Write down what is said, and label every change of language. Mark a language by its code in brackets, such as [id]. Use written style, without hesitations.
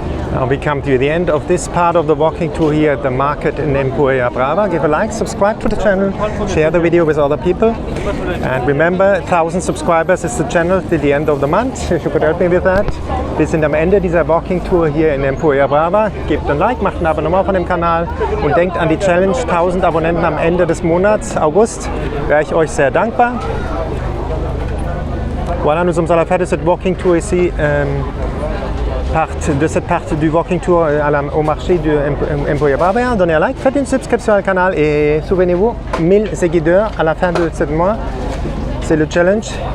[en] Now we come to the end of this part of the walking tour here at the market in Empuriabrava. Give a like, subscribe to the channel, share the video with other people. And remember, 1000 subscribers is the channel till the end of the month, if you could help me with that. [de] Wir sind am Ende dieser Walking Tour hier in Empuriabrava. Gebt ein Like, macht ein Abonnement von dem Kanal und denkt an die Challenge 1000 Abonnenten am Ende des Monats, August. Wäre ich euch sehr dankbar. [fr] Voilà, nous sommes à la fin de cette Walking Tour ici de cette partie du walking tour au marché de Empuriabrava. Donnez un like, faites une subscription au canal et souvenez-vous, 1000 seguideurs à la fin de ce mois. C'est le challenge.